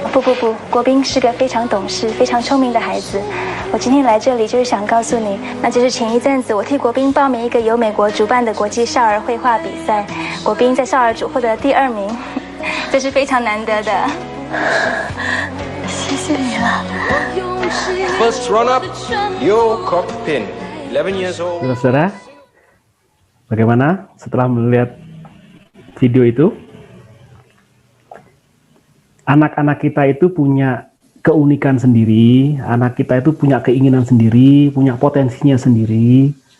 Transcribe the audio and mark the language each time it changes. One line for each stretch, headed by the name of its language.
Chinese: 不，国斌是个非常懂事、非常聪明的孩子。我今天来这里就是想告诉你，那就是前一阵子我替国斌报名一个由美国主办的国际少儿绘画比赛，国斌在少儿组获得第2名，这是非常难得的。谢谢你了。
English: First run-up, Yo Kok Pin, 11 years old.
Indonesian: Saudara, bagaimana setelah melihat video itu? Anak-anak kita itu punya keunikan sendiri, anak kita itu punya keinginan sendiri, punya potensinya sendiri.